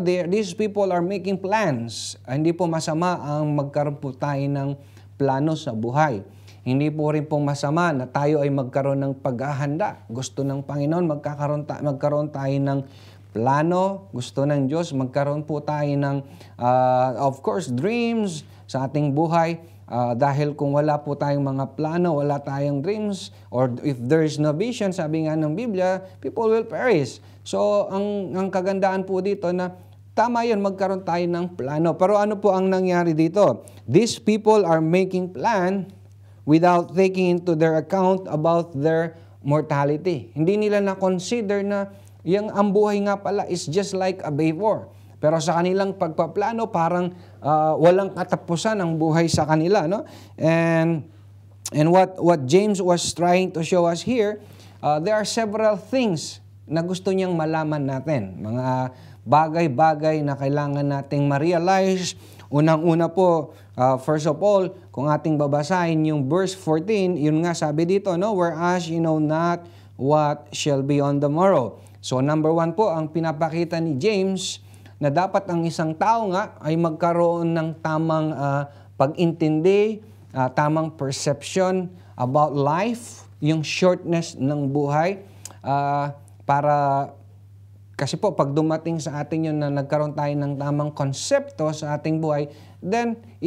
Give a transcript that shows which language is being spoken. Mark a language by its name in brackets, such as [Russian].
[English] These people are making plans. [Filipino] Hindi po masama ang magkaroon po tayo ng plano sa buhay. Hindi po rin pong masama na tayo ay magkaroon ng paghahanda. Gusto ng Panginoon, magkaroon tayo ng plano. Gusto ng Diyos, magkaroon po tayo ng, [English] of course, [Filipino] dreams sa ating buhay. Dahil kung wala po tayong mga plano, wala tayong dreams, [English] or if there is no vision, [Filipino] sabi nga ng Biblia, [English] people will perish. [Filipino] So, ang kagandaan po dito na tama yun, magkaroon tayo ng plano. Pero ano po ang nangyari dito? [English] These people are making plan without taking into their account about their mortality. [Filipino] Hindi nila na-consider na ang buhay nga pala [English] is just like a vapor. [Filipino] Pero sa kanilang pagpaplano, parang walang katapusan ang buhay sa kanila, no? [English] And what James was trying to show us here, there are several things [Filipino] na gusto niyang malaman natin. Mga bagay-bagay na kailangan nating ma-realize. Unang-una po, [English] first of all, [Filipino] kung ating babasahin yung verse 14, yun nga sabi dito, no? [English] Whereas you know not what shall be on the morrow. [Filipino] So number 1 po, ang pinapakita ni James na dapat ang isang tao nga ay magkaroon ng tamang pag-intindi, tamang [English] perception about life, [Filipino] yung shortness ng buhay, para kasi po pag dumating sa atin yun na nagkaroon tayo ng tamang konsepto sa ating buhay, then